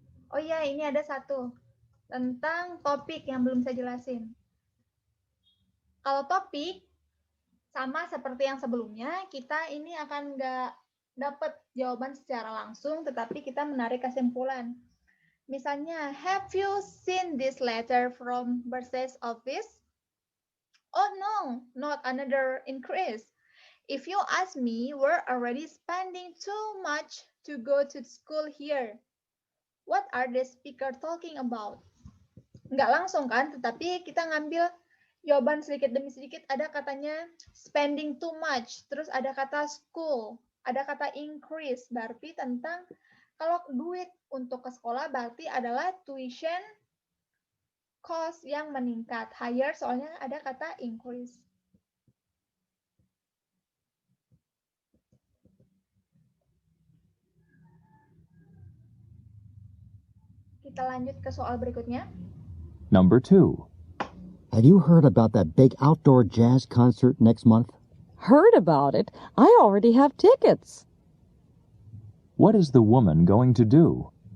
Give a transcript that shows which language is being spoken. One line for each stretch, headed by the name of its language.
Indonesian: Oh iya, ini ada satu. Tentang topik yang belum saya jelasin. Kalau topik, sama seperti yang sebelumnya, kita ini akan nggak dapat jawaban secara langsung, tetapi kita menarik kesimpulan. Misalnya,
English: have you seen this letter from Versace office? Oh no, not another increase. If you ask me, we're already spending too much to go to school here. What are the speaker talking about?
Indonesian: Nggak langsung kan, tetapi kita ngambil jawaban sedikit demi sedikit. Ada katanya
English: spending too much,
Indonesian: terus ada kata school, ada kata increase, berarti tentang kalau duit untuk ke sekolah berarti adalah
English: tuition cost
Indonesian: yang meningkat.
English: Higher
Indonesian: soalnya ada kata increase. Kita lanjut ke soal berikutnya.
English: Number 2. Have you heard about that big outdoor jazz concert next month? Heard about it? I already have tickets. What is the woman going to do?